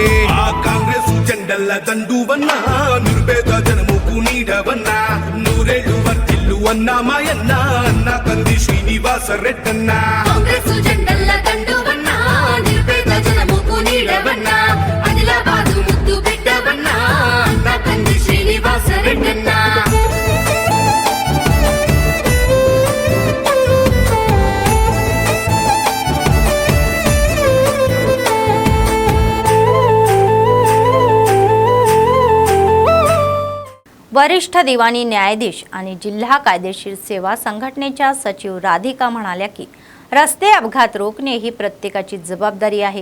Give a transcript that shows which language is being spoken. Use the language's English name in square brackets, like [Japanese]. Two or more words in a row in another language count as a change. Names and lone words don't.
[Telugu] ఆ కాంగ్రెస్ జెండల్ల దండువన్నా, నిర్భేద జనముకు నీడవన్నా, నూరేళ్లు వర్తిల్లు అన్నా మాయన్న, అన్న కంది శ్రీనివాస రెడ్డన్నా. కాంగ్రెస్ జెండల్ల దండువన్నా, నిర్భేద జనముకు నీడవన్నా, ఆదిలాబాదు ముద్దు బిడ్డవన్నా, అన్న కంది శ్రీనివాస రెడ్డన్నా. [Marathi] वरिष्ठ दिवाणी न्यायाधीश आणि जिल्हा कायदेशीर सेवा संघटनेच्या सचिव राधिका म्हणाल्या की रस्ते अपघात रोखणे ही प्रत्येकाची जबाबदारी आहे.